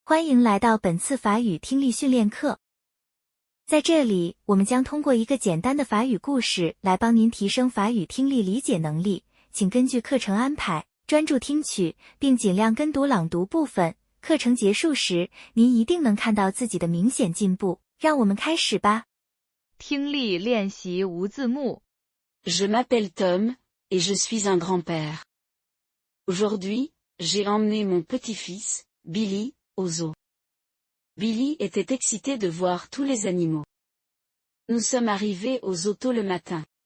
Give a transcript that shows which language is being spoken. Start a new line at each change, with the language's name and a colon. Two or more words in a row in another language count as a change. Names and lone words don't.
Chinese: 欢迎来到本次法语听力训练课。在这里，我们将通过一个简单的法语故事来帮您提升法语听力理解能力，请根据课程安排，专注听取，并尽量跟读朗读部分。课程结束时，您一定能看到自己的明显进步。让我们开始吧。听力练习无字幕。
French: Je m'appelle Tom, et je suis un grand-père. Aujourd'hui, j'ai emmené mon petit-fils, Billy, au zoo. Billy était excité de voir tous les animaux. Nous sommes arrivés au zoo tôt le matin.